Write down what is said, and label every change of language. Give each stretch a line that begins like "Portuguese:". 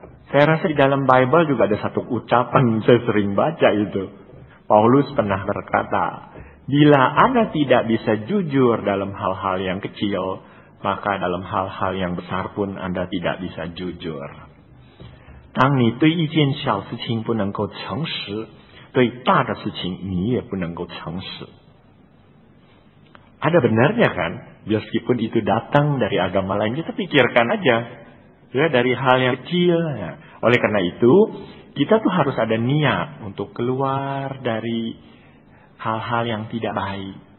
Indonesian: Saya rasa di dalam Bible juga ada satu ucapan, saya sering baca itu. Paulus pernah berkata, bila Anda tidak bisa jujur dalam hal-hal yang kecil, maka dalam hal-hal yang besar pun Anda tidak bisa jujur.
Chinese: 当你对一件小事情不能够诚实，对大的事情你也不能够诚实。
Indonesian: Ada benarnya kan, meskipun itu datang dari agama lain, kita pikirkan aja, ya dari hal yang kecil. Ya. Oleh karena itu, kita tuh harus ada niat untuk keluar dari hal-hal yang tidak baik.